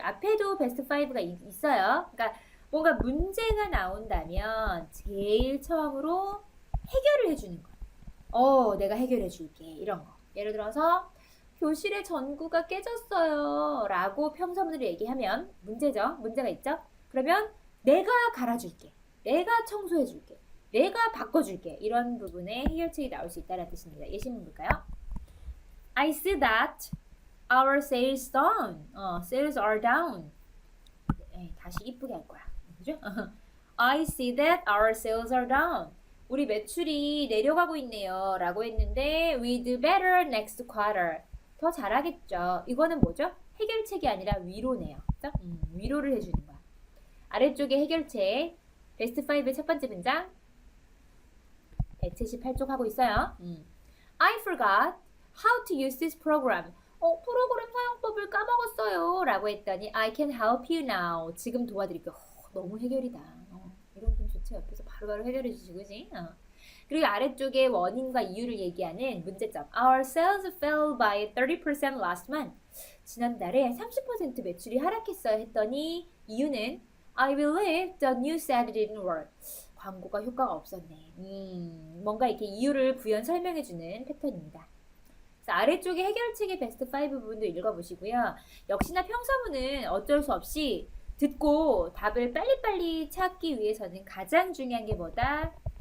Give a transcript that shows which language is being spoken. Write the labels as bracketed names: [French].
[Korean] 앞에도 베스트 5가 있어요. 그러니까 뭔가 문제가 나온다면 제일 처음으로 해결을 해주는 거. 내가 해결해 줄게. 이런 거. 예를 들어서 교실의 전구가 깨졌어요. 라고 평서문으로 얘기하면 문제죠. 문제가 있죠. 그러면 내가 갈아줄게. 내가 청소해줄게. 내가 바꿔줄게. 이런 부분에 해결책이 나올 수 있다는 뜻입니다. 예시문 볼까요? [English] I see that our sales down. Sales are down. [Korean] 다시 이쁘게 할 거야. 그죠? [English] I see that our sales are down. [Korean] 우리 매출이 내려가고 있네요. 라고 했는데 [English] we do better next quarter. [Korean] 더 잘하겠죠. 이거는 뭐죠? 해결책이 아니라 위로네요. 그죠? 위로를 해주는 거야. 아래쪽에 해결책 베스트 5의 첫 번째 문장 178쪽 하고 있어요. [English] I forgot how to use this program. [Korean] 프로그램 사용법을 까먹었어요. 라고 했더니 [English] I can help you now. [Korean] 지금 도와드릴게요. 너무 해결이다. 이런 분 좋죠. 옆에서 바로바로 해결해 주시고, 그지? 그리고 아래쪽에 원인과 이유를 얘기하는 문제점. [English] Our sales fell by 30% last month. [Korean] 지난달에 30% 매출이 하락했어요. 했더니 이유는 [English] I believe the new ad didn't work. [Korean] 광고가 효과가 없었네. 뭔가 이렇게 이유를 부연 설명해주는 패턴입니다. 그래서 아래쪽에 해결책의 베스트 5 부분도 읽어보시고요. 역시나 평서문은 어쩔 수 없이 듣고 답을 빨리빨리 찾기 위해서는 가장 중요한 게 뭐다?